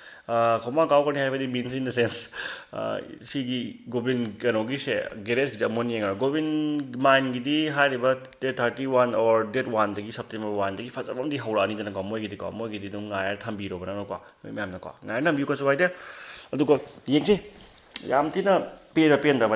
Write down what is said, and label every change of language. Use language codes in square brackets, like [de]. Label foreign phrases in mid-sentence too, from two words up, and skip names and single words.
[mni] ꯈꯣꯡꯃꯥꯡ ꯀꯥꯎꯒꯅꯤ ꯍꯥꯏꯕꯗꯤ [en] means in the sense [mni] ꯁꯤꯒꯤ goblin ꯀꯩꯅꯣꯒꯤꯁꯦ ꯒꯦꯔꯦꯖꯀꯤꯁꯦ ꯑꯃꯨꯛ ꯌꯦꯡꯉꯒ goblin ꯃꯥꯏꯟꯒꯤꯗꯤ ꯍꯥꯏꯔꯤꯕ ꯗꯦꯠ 31 or ꯗꯦꯠ 1ꯗꯒꯤ ꯁꯦꯞꯇꯦꯝꯕꯔ 1ꯗꯒꯤ ꯐꯖꯕ ꯑꯃꯗꯤ ꯍꯧꯔꯛꯑꯅꯤꯗꯅꯀꯣ ꯃꯣꯏꯒꯤꯗꯤ ꯑꯗꯨꯝ ꯉꯥꯏꯔ ꯊꯝꯕꯤꯔꯣꯕ ꯅꯪꯅꯀꯣ ꯅꯣꯏ ꯃꯌꯥꯝꯅꯀꯣ ꯉꯥꯏꯔ ꯊꯝꯕꯤꯌꯨ ꯀꯩꯁꯨ ꯀꯥꯏꯗꯦ ꯑꯗꯨꯒ ꯌꯦꯡꯁꯤ ꯌꯥꯝ ꯊꯤꯅ ꯄꯦꯟꯗꯕꯗꯤ